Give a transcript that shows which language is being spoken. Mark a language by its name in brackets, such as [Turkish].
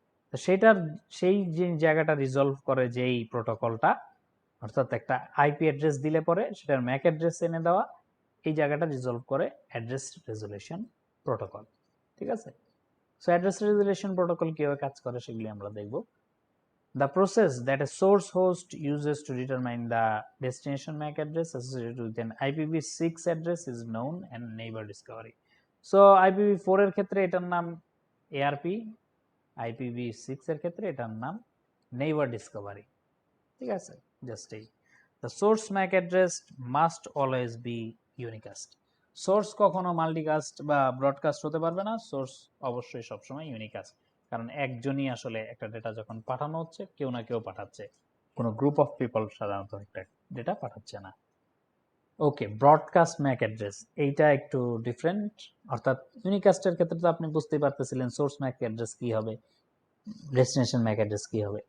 [Bangla] তো সেই যে জায়গাটা রিজলভ করে যেই প্রোটোকলটা, অর্থাৎ একটা আইপি অ্যাড্রেস দিলে পরে সেটার ম্যাক অ্যাড্রেস এনে দেওয়া, এই জায়গাটা রিজলভ করে অ্যাড্রেস রেজুলেশন প্রোটোকল। ঠিক আছে, সো অ্যাড্রেস রেজুলেশন প্রোটোকল কিভাবে কাজ করে সেগুলি আমরা দেখব। [English] The process that a source host uses to determine the destination MAC address associated with an IPv6 address is known as neighbor discovery. [Bangla] So IPv4 এর ক্ষেত্রে এটার নাম ARP, IPv6 এর ক্ষেত্রে এটার নাম neighbor discovery। ঠিক আছে, জাস্ট এই [English] the source MAC address must always be unicast. [Bangla] Source কখনো মাল্টিকাস্ট বা ব্রডকাস্ট হতে পারবে না, সোর্স অবশ্যই সবসময় ইউনিকাস্ট, কারণ একজনই আসলে একটা ডেটা যখন পাঠানো হচ্ছে কেউ না কেউ পাঠাচ্ছে, কোনো গ্রুপ অফ পিপল সাধারণত একটা ডেটা পাঠাচ্ছে না। ওকে, ব্রডকাস্ট ম্যাক অ্যাড্রেস এইটা একটু ডিফারেন্ট, অর্থাৎ ইউনিকাস্টের ক্ষেত্রে তো আপনি বুঝতেই পারতেছিলেন সোর্স ম্যাক অ্যাড্রেস কি হবে, ডেস্টিনেশন ম্যাক অ্যাড্রেস কি হবে।